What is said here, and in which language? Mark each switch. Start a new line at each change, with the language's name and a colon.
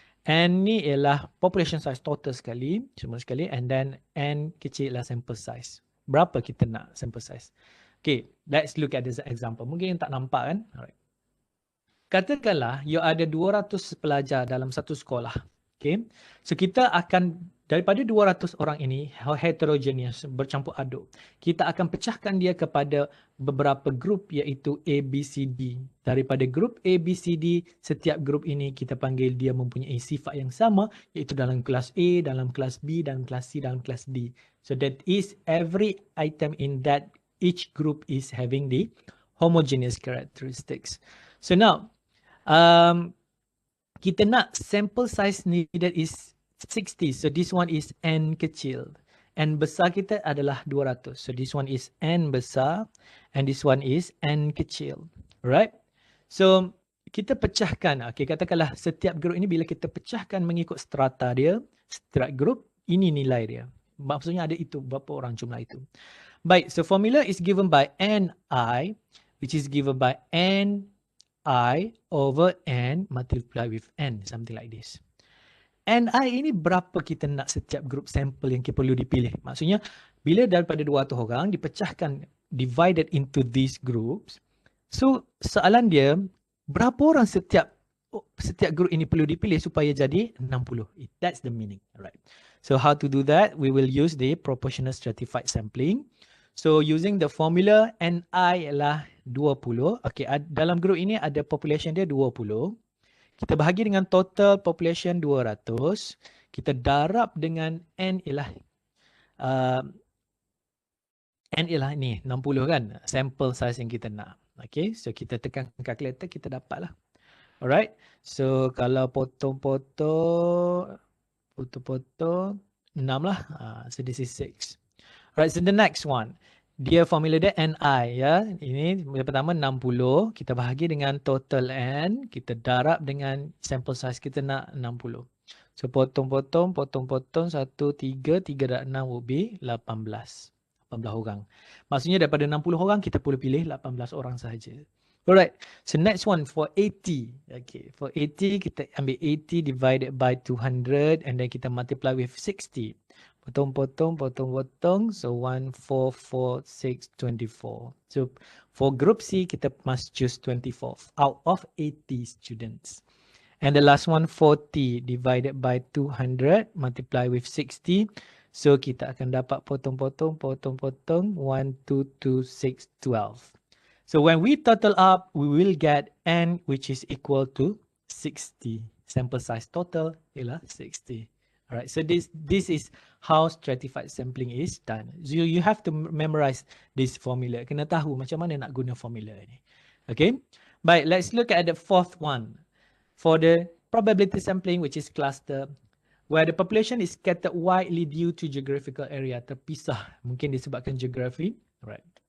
Malay: N ni ialah population size total sekali, semua sekali.
English: And then N
Malay: kecil ialah
English: sample size.
Malay: Berapa kita nak sample size?
English: Okay, let's look at this example.
Malay: Mungkin tak nampak kan? Alright. Katakanlah you ada 200 pelajar dalam satu sekolah. Okay. So kita akan, daripada 200 orang ini, heterogeneous, bercampur aduk, kita akan pecahkan dia kepada beberapa grup iaitu A, B, C, D. Daripada grup A, B, C, D, setiap grup ini kita panggil dia mempunyai sifat yang sama iaitu dalam kelas A, dalam kelas B, dalam kelas C, dalam kelas D.
English: So that is every item in that each group is having the homogeneous characteristics. So now,
Malay: kita nak
English: sample size needed is 60. So this one is
Malay: N kecil. N besar kita adalah 200.
English: So this one is N besar and this one is N kecil.
Malay: Alright. So kita pecahkan. Okay, katakanlah setiap grup ini bila kita pecahkan mengikut strata dia, strat group, ini nilai dia. Maksudnya ada itu, berapa orang jumlah itu.
English: Baik, so formula is given by Ni, which is given by N I over N multiplied with N, something like this.
Malay: Ni ini berapa kita nak setiap grup sampel yang kita perlu dipilih. Maksudnya, bila daripada 200 orang dipecahkan,
English: divided into these groups,
Malay: so soalan dia, berapa orang setiap grup ini perlu dipilih supaya jadi 60.
English: That's the meaning. Alright. So how to do that? We will use the proportional stratified sampling. So using the formula Ni
Malay: ialah
English: 20.
Malay: Okay, dalam grup ini ada population dia 20. Kita bahagi dengan total population 200. Kita darab dengan N ialah ni 60 kan, sample size yang kita nak. Okay, so kita tekan calculator, kita dapatlah. Alright, so kalau potong-potong 6 lah.
English: So this is 6. Right, so the next one.
Malay: Dia formula dia NI ya. Ini yang pertama 60, kita bahagi dengan total N, kita darab dengan sample size kita nak 60. So potong-potong, potong-potong 1, 3, 3 darab 6
English: would be
Malay: 18. 18 orang. Maksudnya daripada 60 orang kita boleh pilih 18 orang sahaja.
English: Alright, so next one for 80. Okay, for 80
Malay: kita ambil
English: 80 divided by 200 and then kita multiply with 60.
Malay: Potong-potong, potong-potong. So 1, 4, 4, 6, 24.
English: So for group C, kita must choose 24 out of 80 students. And the last one, 40 divided by 200, multiply with 60.
Malay: So kita akan dapat potong-potong, potong-potong. 1, 2, 2, 6, 12.
English: So when we total up, we will get N which is equal to 60.
Malay: Sample size total ialah 60.
English: Alright, so this is how stratified sampling is done. So you have to memorize this formula.
Malay: Kena tahu macam mana nak guna formula ini.
English: Okay, baik, let's look at the fourth one. For the probability sampling, which is cluster, where the population is scattered widely due to geographical area,
Malay: terpisah, mungkin disebabkan geografi.
English: Alright.